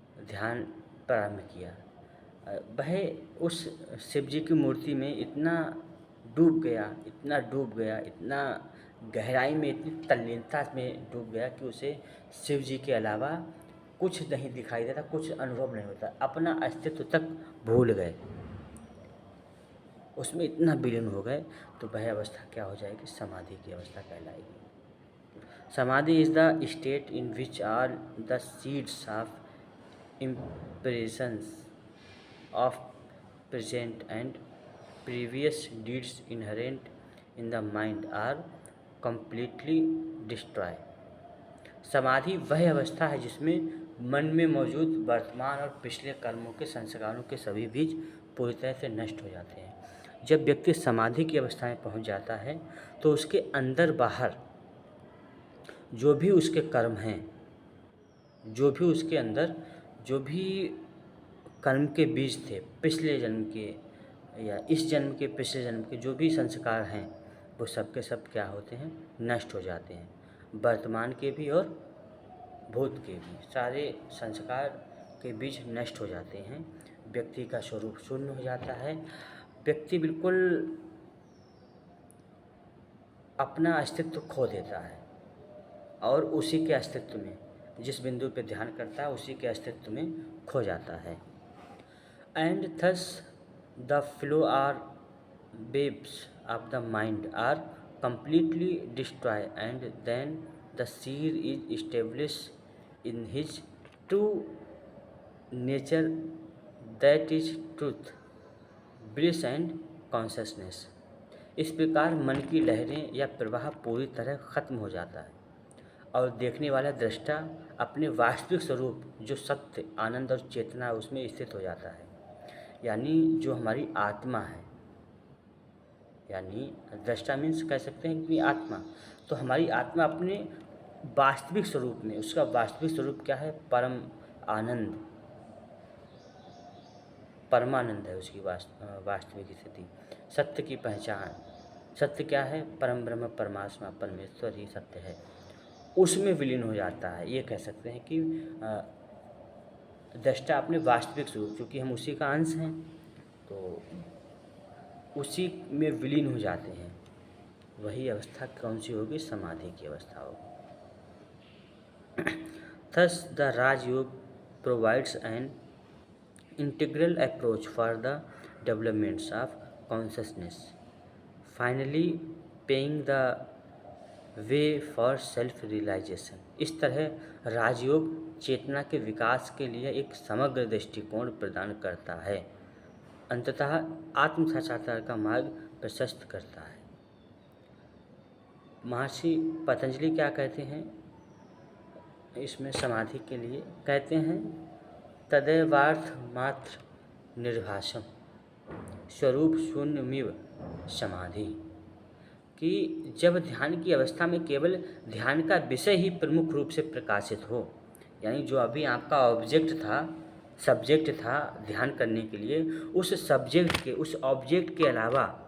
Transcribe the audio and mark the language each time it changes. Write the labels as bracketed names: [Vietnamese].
[Hindi] ध्यान प्रारंभ किया, वह उस शिव जी की मूर्ति में इतना डूब गया, इतना डूब गया, इतना गहराई में, इतनी तल्लीनता में डूब गया कि उसे शिव जी के अलावा कुछ नहीं दिखाई देता, कुछ अनुभव नहीं होता, अपना अस्तित्व तक भूल गए, उसमें इतना विलीन हो गए। तो वह अवस्था क्या हो जाएगी? समाधि की अवस्था कहलाएगी। [English] Samadhi is the state in which all the seeds of impressions of present and previous deeds inherent in the mind are completely destroyed. [Hindi] समाधि वह अवस्था है जिसमें मन में मौजूद वर्तमान और पिछले कर्मों के संस्कारों के सभी बीज पूरी तरह से नष्ट हो जाते हैं। जब व्यक्ति समाधि की अवस्था में पहुंच जाता है तो उसके अंदर बाहर जो भी उसके कर्म हैं, जो भी उसके अंदर जो भी कर्म के बीज थे, पिछले जन्म के या इस जन्म के पिछले जन्म के जो भी संस्कार हैं, वो सब के सब क्या होते हैं, नष्ट हो जाते हैं। वर्तमान के भी और भूत के भी सारे संस्कार के बीज नष्ट हो जाते हैं। व्यक्ति का स्वरूप शून्य हो जाता है। व्यक्ति बिल्कुल अपना अस्तित्व खो देता है और उसी के अस्तित्व में, जिस बिंदु पे ध्यान करता है उसी के अस्तित्व में खो जाता है। [English] And thus the flow or waves of the mind are completely destroy, and then the seer is established in his true nature, that is truth, bliss and consciousness. [Hindi] इस प्रकार मन की लहरें या प्रवाह पूरी तरह खत्म हो जाता है और देखने वाला दृष्टा अपने वास्तविक स्वरूप जो सत्य, आनंद और चेतना है उसमें स्थित हो जाता है। यानी जो हमारी आत्मा है, यानी दृष्टा मीन्स कह सकते हैं कि आत्मा, तो हमारी आत्मा अपने वास्तविक स्वरूप में, उसका वास्तविक स्वरूप क्या है, परम आनंद, परमानंद है उसकी वास्तविक स्थिति। सत्य की पहचान, सत्य क्या है, परम ब्रह्म परमात्मा परमेश्वर ही सत्य है, उसमें विलीन हो जाता है। ये कह सकते हैं कि दृष्टा अपने वास्तविक स्वरूप, क्योंकि हम उसी का अंश हैं, तो उसी में विलीन हो जाते हैं। वही अवस्था कौन सी होगी, समाधि की अवस्था होगी। [English] Thus the Rajयोग provides an integral approach for the developments of consciousness, finally paving the way for self realization. [Hindi] इस तरह राजयोग चेतना के विकास के लिए एक समग्र दृष्टिकोण प्रदान करता है, अंततः आत्म साक्षात्कार का मार्ग प्रशस्त करता है। महर्षि पतंजलि क्या कहते हैं इसमें समाधि के लिए, कहते हैं [Sanskrit] तदैवार्थ मात्र निर्भाषम स्वरूप शून्यमिव समाधि, [Hindi] कि जब ध्यान की अवस्था में केवल ध्यान का विषय ही प्रमुख रूप से प्रकाशित हो, यानी जो अभी आपका ऑब्जेक्ट था, सब्जेक्ट था ध्यान करने के लिए, उस सब्जेक्ट के, उस ऑब्जेक्ट के अलावा